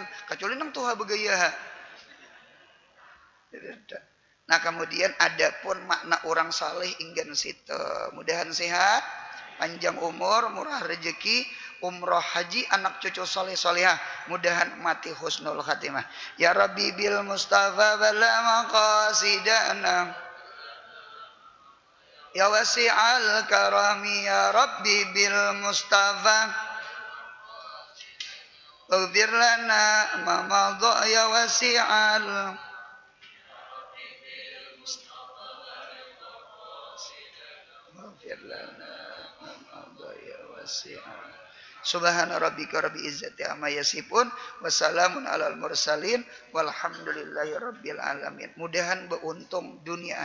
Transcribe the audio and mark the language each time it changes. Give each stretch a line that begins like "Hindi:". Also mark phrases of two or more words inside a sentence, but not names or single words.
Banjar: Kecuali nang tuha begaya. Nah kemudian ada pun makna orang saleh inggan situ. Mudahan sehat, panjang umur, murah rezeki, umroh haji, anak cucu soleh solehah. Mudahan mati
Arabic: حسن الخاتمة. يا ربي بالمصطفى بلغ مقاصدنا. يا واسع الكرم يا ربي بالمصطفى. واغفر لنا ما مضى يا واسع. سبحان ربك رب العزة عما يصفون وسلام على المرسلين والحمد لله رب العالمين.
Banjar: Mudahan beruntung dunia akhirat.